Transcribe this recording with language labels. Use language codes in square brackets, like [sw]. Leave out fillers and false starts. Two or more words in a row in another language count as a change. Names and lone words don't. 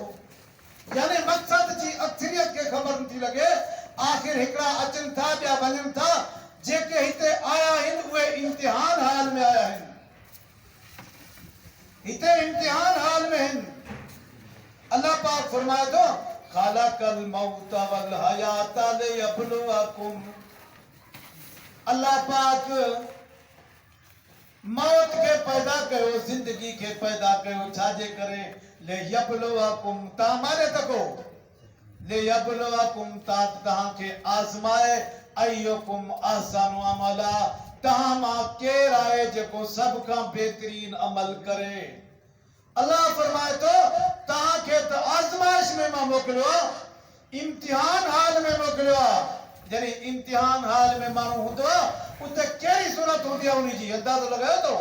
[sd] यानी मक़सद जी अक्सरियत खे ख़बर नथी लॻे। आख़िर हिकिड़ा अचनि था, ॿिया वञनि था। जेके हिते आया आहिनि उहे इम्तिहान हाल में आया आहिनि, हिते इम्तिहान हाल में आहिनि। अल्लाह पाक फरमाए थो [ar] خلق الموت والحياة ليبلوكم. [sd] अल्लाह पाक मौत के पैदा कयो, जिंदगी के पैदा कयो, छाजे करे? लियब्लुवकुम, तव्हां मारे सघो। लियब्लुवकुम, तव्हां खे आज़माए। [ar] أيكم أحسن عملا, [sd] तव्हां मां केरु आहे जेको सभ खां बहितरीन अमल करे। अल्लाह फरमाए थो तव्हांखे त आज़माइश में मां मोकिलियो, इम्तिहान हाल में मोकिलियो आहे। जॾहिं इम्तिहान हाल में माण्हू हूंदो आहे उते कहिड़ी सूरत हूंदी आहे उन जी अंदाज़ो लॻायो थो?